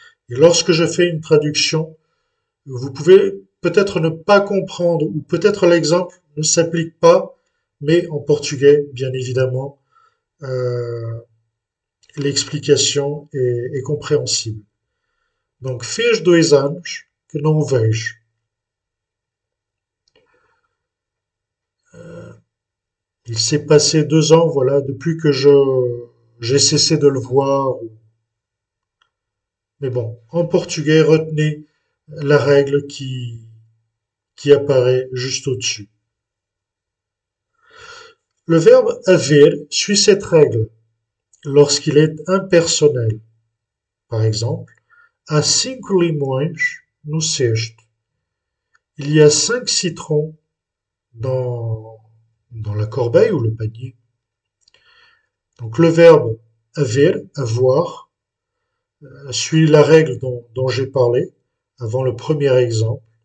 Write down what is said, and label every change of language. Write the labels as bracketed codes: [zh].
[fr] Et lorsque je fais une traduction, vous pouvez peut-être ne pas comprendre ou peut-être l'exemple ne s'applique pas, mais en portugais, bien évidemment, euh, l'explication est compréhensible. [pt] Donc, fez 2 anos que não o vejo. [fr] Il s'est passé 2 ans, voilà, depuis que j'ai cessé de le voir. Mais bon, en portugais, retenez la règle qui apparaît juste au-dessus. Le verbe haver suit cette règle lorsqu'il est impersonnel. Par exemple, [pt] há 5 limões no cesto. [fr] Il y a 5 citrons dans la corbeille ou le panier. Donc le verbe haver, avoir, suit la règle dont j'ai parlé avant le premier exemple.